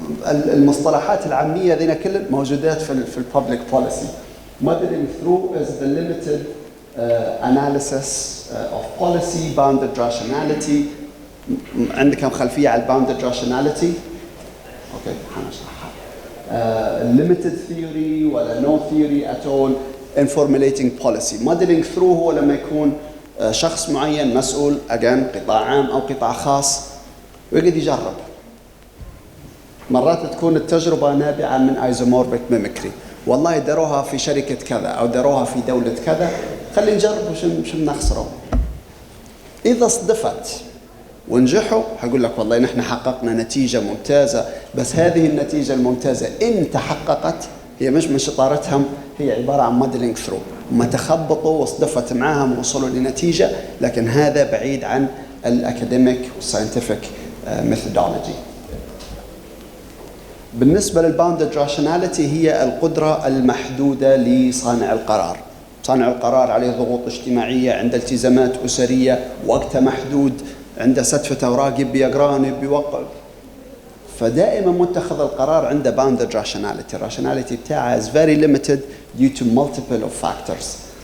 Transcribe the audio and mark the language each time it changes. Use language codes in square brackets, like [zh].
[ar] المصطلحات العامية ذينا كلها موجودات في الببليك بوليسي. [en] Modeling through is the limited analysis of policy, bounded rationality. [ar] عندكم خلفية على bounded rationality؟ أوكي حنشرحها. [en] limited theory ولا no theory at all in formulating policy. [ar] Modeling through هو لما يكون شخص معين مسؤول again قطاع عام أو قطاع خاص ويقعد يجرب. مرات تكون التجربة نابعة من isomorphic mimicry. والله داروها في شركة كذا أو داروها في دولة كذا، خلي نجرب وش بنخسره. إذا صدفت ونجحوا هقول لك والله نحن حققنا نتيجة ممتازة، بس هذه النتيجة الممتازة إن تحققت هي مش من شطارتهم، هي عبارة عن modeling through. هم تخبطوا وصدفت معاهم ووصلوا لنتيجة، لكن هذا بعيد عن الأكاديميك والساينتفك methodology. بالنسبة للباوندد راشوناليتي هي القدرة المحدودة لصانع القرار. صانع القرار عليه ضغوط اجتماعية، عنده التزامات أسرية، وقته محدود، عنده ستفة أوراق يبي يقرأ يبي يوقع، فدائما متخذ القرار عنده bounded rationality. الراشوناليتي بتاعه [en] is very limited due to multiple of factors.